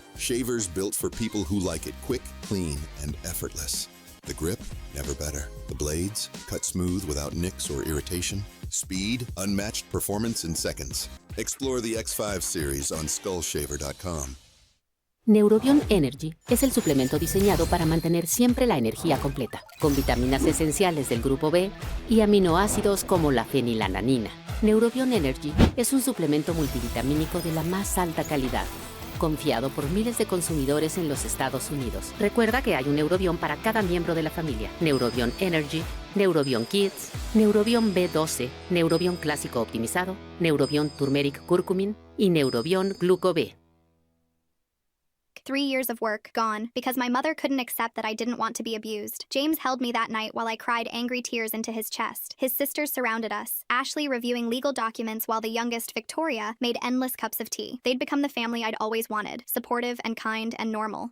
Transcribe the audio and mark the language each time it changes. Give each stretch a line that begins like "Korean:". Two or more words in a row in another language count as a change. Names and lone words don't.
English: Shavers built for people who like it quick, clean, and effortless. The grip, never better. The blades, cut smooth without nicks or irritation. Speed, unmatched performance in seconds. Explore the X5 series on skullshaver.com.
Spanish: Neurobion Energy es el suplemento diseñado para mantener siempre la energía completa, con vitaminas esenciales del grupo B y aminoácidos como la fenilalanina. Neurobion Energy es un suplemento multivitamínico de la más alta calidad, confiado por miles de consumidores en los Estados Unidos. Recuerda que hay un Neurobion para cada miembro de la familia. Neurobion Energy, Neurobion Kids, Neurobion B12, Neurobion Clásico Optimizado, Neurobion Turmeric Curcumin y Neurobion Gluco B.
English: 3 years of work gone because my mother couldn't accept that I didn't want to be abused. James held me that night while I cried angry tears into his chest. His sisters surrounded us, Ashley reviewing legal documents while the youngest, Victoria, made endless cups of tea. They'd become the family I'd always wanted, supportive and kind and normal.